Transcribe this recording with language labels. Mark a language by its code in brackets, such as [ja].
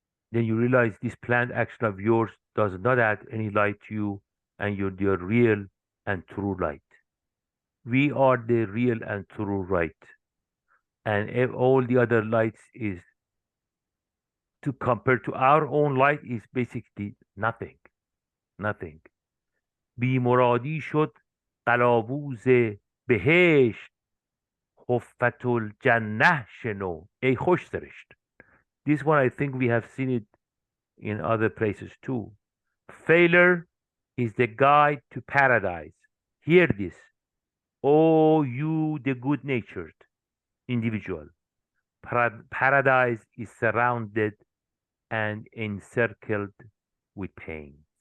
[en] Then you realize this planned action of yours does not add any light to you, and you're the real and true light. We are the real and true light, and all the other lights is to compare to our own light is basically nothing. Nothing. [fa] بی مرادی شد قلاووز بهشت خفت الجنه شنو ای خوش سرشت. [en] This one, I think we have seen it in other places too. Failure is the guide to paradise. Hear this, oh you the good-natured individual. Paradise is surrounded and encircled with pain.